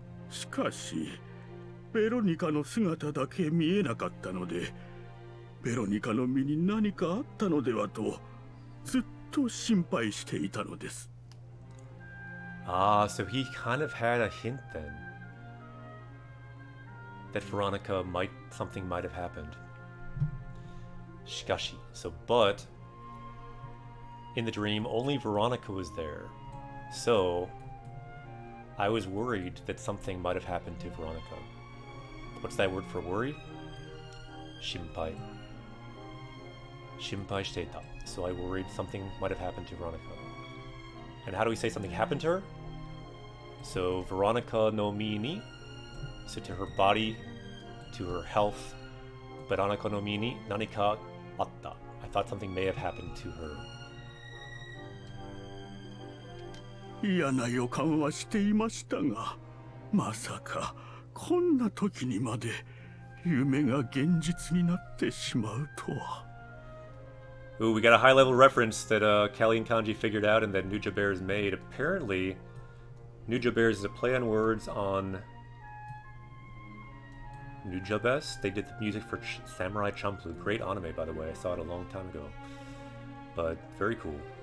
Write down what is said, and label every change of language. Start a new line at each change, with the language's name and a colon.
Japanese: しかしベロニカの姿だけ見えなかったので、ベロニカの身に何かあったのではとずっと心配していたのです。
English: Ah, so he kind of had a hint then that something might have happened. Shikashi. So, but in the dream, only Veronica was there. So, I was worried that something might have happened to Veronica. What's that word for worried? Shimpai.
Japanese: Shimpai shiteita.
English: So I worried something might have happened to Veronica. And how do we say something happened to her? So
Japanese: Veronica no mi ni.
English: So to her body, to her health.
Japanese: Veronica no mi ni nanika atta.
English: I thought something may have happened to her.
Japanese: 嫌な予感はしていましたが、まさかこんな時にまで夢が現実になってしまうとは。
English: Ooh, we got a high-level reference that Callie and Kanji figured out and that Nuja Bears made. Apparently, Nuja Bears is a play on words on Nujabes. They did the music for Samurai Champloo. Great anime, by the way. I saw it a long time ago. But very cool.